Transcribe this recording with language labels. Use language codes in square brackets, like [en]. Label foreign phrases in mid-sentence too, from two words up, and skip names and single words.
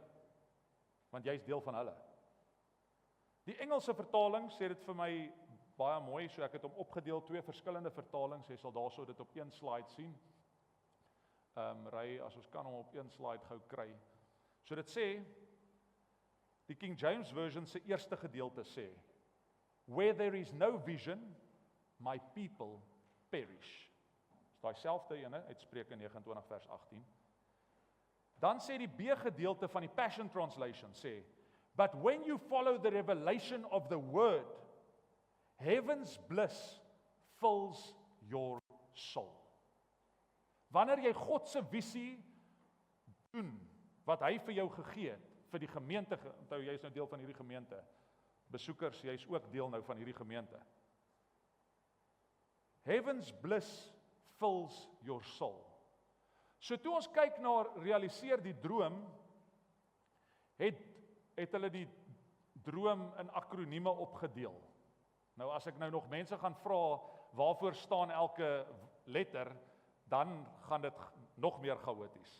[af] Want jy is deel van hulle. Die Engelse vertaling sê dit vir my baie mooi, so ek het hom opgedeel, 2 verskillende vertalings, jy sal daarso dit op 1 slide sien. Ry, as ons kan hom op 1 slide gou kry. So dit sê, die King James Version se eerste gedeelte sê, [en] where there is no vision, my people perish. [af] Dis daai selfde ene uit Spreuke 29 vers 18. Dan sê die B gedeelte van die Passion Translation sê, [en] but when you follow the revelation of the word, heaven's bliss fills your soul. [af] Wanneer jy God se visie doen, wat hy vir jou gegee het, vir die gemeente, onthou jy is nou deel van hierdie gemeente, besoekers, jy is ook deel nou van hierdie gemeente. [en] Heaven's bliss fills your soul. [af] So toe ons kyk na realiseer die droom, het hulle die droom in akronieme opgedeel. Nou as ek nou nog mense gaan vra, waarvoor staan elke letter, dan gaan dit nog meer chaoties.